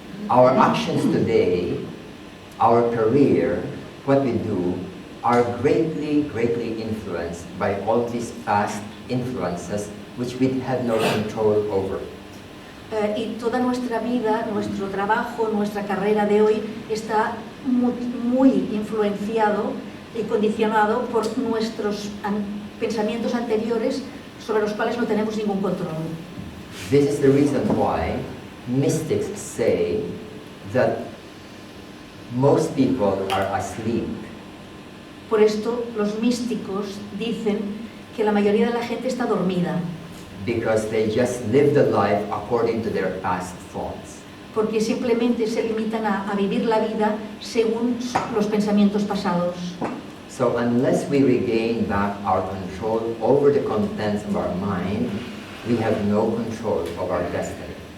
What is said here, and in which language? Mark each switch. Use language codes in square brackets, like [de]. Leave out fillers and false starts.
[en] Our actions today, our career, what we do, are greatly influenced by all these past influences which we have no control over. [es] Y toda nuestra vida, nuestro trabajo, nuestra carrera de hoy está muy influenciado y condicionado por nuestros pensamientos anteriores sobre los cuales no tenemos ningún control. [en] This is the reason why mystics say that most people are asleep. [es] Por esto, los místicos dicen que la mayoría de la gente está dormida, [en] Because they just live the life according to their past thoughts. [es] porque simplemente se limitan a vivir la vida según los pensamientos pasados. [en] So unless we regain back our control over the contents of our mind, we have no control of our destiny.